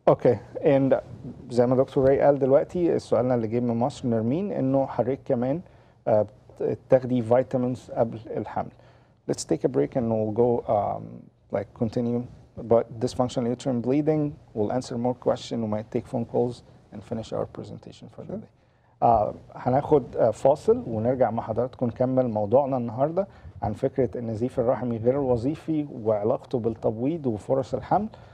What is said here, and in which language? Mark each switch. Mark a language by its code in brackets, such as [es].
[ar] اوكي، and زي ما دكتور راي قال دلوقتي سؤالنا اللي جاي من مصر نرمين انه حضرتك كمان تاخدي فيتامينز قبل الحمل. [en] Let's take a break and we'll go like continue about dysfunctional uterine bleeding. We'll answer more questions. We might take phone calls and finish our presentation for the day. [ar] هناخد فاصل ونرجع مع حضراتكم نكمل موضوعنا النهارده عن فكرة النزيف الرحمي غير الوظيفي وعلاقته بالتبويض وفرص الحمل.